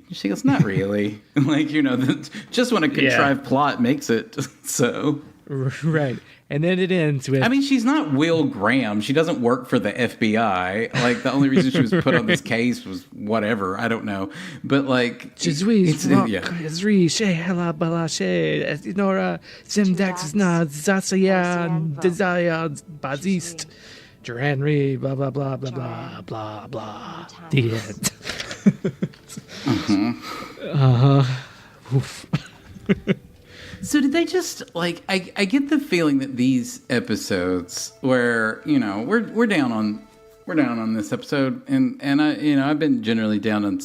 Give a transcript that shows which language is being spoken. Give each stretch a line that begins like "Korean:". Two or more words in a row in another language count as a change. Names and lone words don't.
English: She goes, not really. Just when a contrived plot makes it so. Right. And then it ends with... I mean, she's not Will Graham. She doesn't work for the FBI. Like, the only reason she was put on this case was whatever. I don't know. But, like... Ezri, Hela Balashe, Nora, Simdax, Zasaya, Desire, Bazist, Duran Re, blah, blah, blah, blah, blah, blah, blah. The end. Oof. So did they just like? I get the feeling that these episodes, where we're down on this episode, and I've been generally down on